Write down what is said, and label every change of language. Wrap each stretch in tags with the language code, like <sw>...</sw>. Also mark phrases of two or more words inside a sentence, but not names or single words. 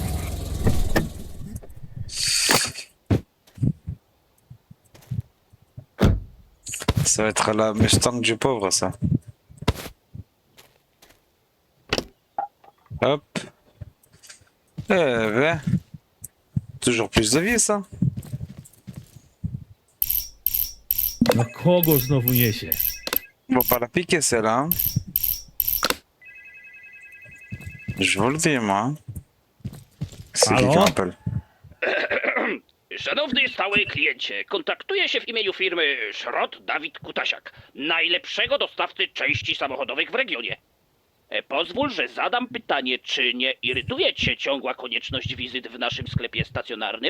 <fr>Ça va être la Mustang du pauvre ça. Hop. Eh ben. Toujours plus de vie ça.</fr> <pl>No kogo znowu niesie?</pl> <fr>On va pas la piquer celle-là. Hein. Je vous le dis moi. C'est qui Halo? qui m'appelle?</fr> <pl>Szanowny stały kliencie, kontaktuję się w imieniu firmy Szrot Dawid Kutasiak, najlepszego dostawcy części samochodowych w regionie. Pozwól, że zadam pytanie, czy nie irytuje cię ciągła konieczność wizyt w naszym sklepie stacjonarnym?</pl>